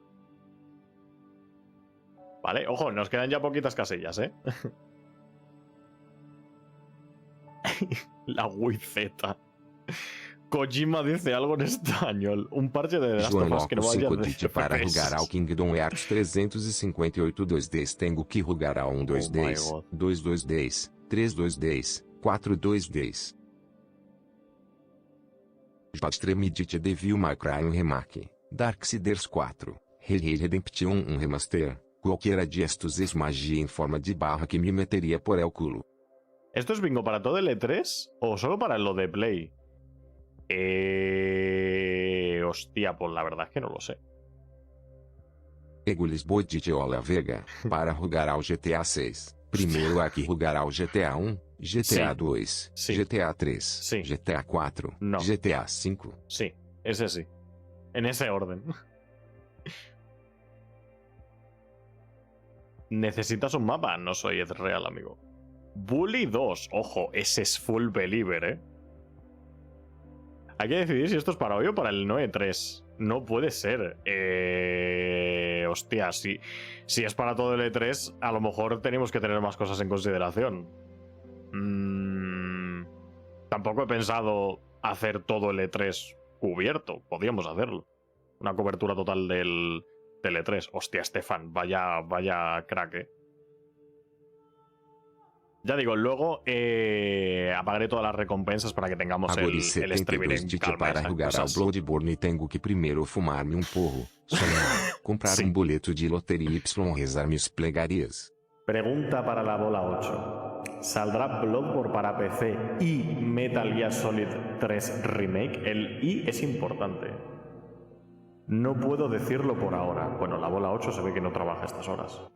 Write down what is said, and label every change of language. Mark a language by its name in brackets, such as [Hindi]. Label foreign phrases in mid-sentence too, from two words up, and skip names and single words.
[Spanish] Vale, ojo, nos quedan ya poquitas casillas, ¿eh? La Wii Z. Kojima dice algo en español. Un parche de The Last of Us que no vaya de [Portuguese] para jugar ao Kingdom Hearts 358 2Ds. Tenho que jugar a 2Ds, 2Ds, 3 4 2Ds. [Spanish] Extremity Devil May Cry Remake. Darksiders 4, Red Dead Redemption 1 Remaster, cualquiera de estos es magia en forma de barra que me metería por el culo. ¿Esto es bingo para todo el E3 o solo para lo de Play? Hostia, pues la verdad es que no lo sé. [Portuguese] Egules Boidiola Vega, para jugar ao GTA 6. Primeiro aqui jugar ao GTA 1, GTA 2, GTA 3, GTA 4, [Spanish] no. GTA 5. Sí, ese sí. En ese orden. ¿Necesitas un mapa? No soy Ezreal, amigo. Bully 2. Ojo, ese es [English] full believer, [Spanish] ¿eh? Hay que decidir si esto es para hoy o para el 9-3. No puede ser. Hostia, si es para todo el E3, a lo mejor tenemos que tener más cosas en consideración. Tampoco he pensado hacer todo el E3 cubierto. Podríamos hacerlo. Una cobertura total del E3. Hostia, Stefan, vaya crack, ¿eh? Ya digo, luego apagaré todas las recompensas para que tengamos el streaming en calma. Para jugar ao Bloodborne tengo que [Portuguese] primeiro fumar-me porro, sonhar, [Spanish] comprar boleto de lotería y rezar mis plegarias. Pregunta para la bola 8. ¿Saldrá Bloodborne para PC y Metal Gear Solid 3 Remake? El I es importante. No puedo decirlo por ahora. Bueno, la bola 8 se ve que no trabaja a estas horas.